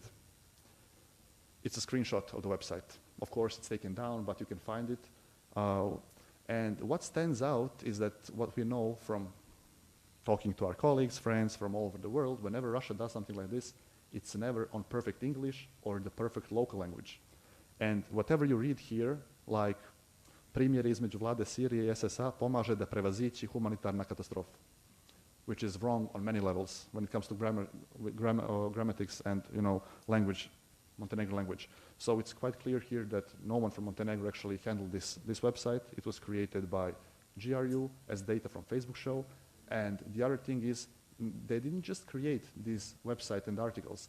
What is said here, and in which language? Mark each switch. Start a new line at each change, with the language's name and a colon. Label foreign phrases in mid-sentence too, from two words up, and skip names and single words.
English: It's a screenshot of the website. Of course, it's taken down, but you can find it. And what stands out is that what we know from talking to our colleagues, friends from all over the world, whenever Russia does something like this, it's never on perfect English or the perfect local language. And whatever you read here, like
Serbian: primjeri između vlade Sirije I SSA pomaže da prevazići humanitarna katastrofa,
English: which is wrong on many levels when it comes to grammatics and language, Montenegro language. So it's quite clear here that no one from Montenegro actually handled this website. It was created by GRU as data from Facebook show. And the other thing is, they didn't just create this website and articles.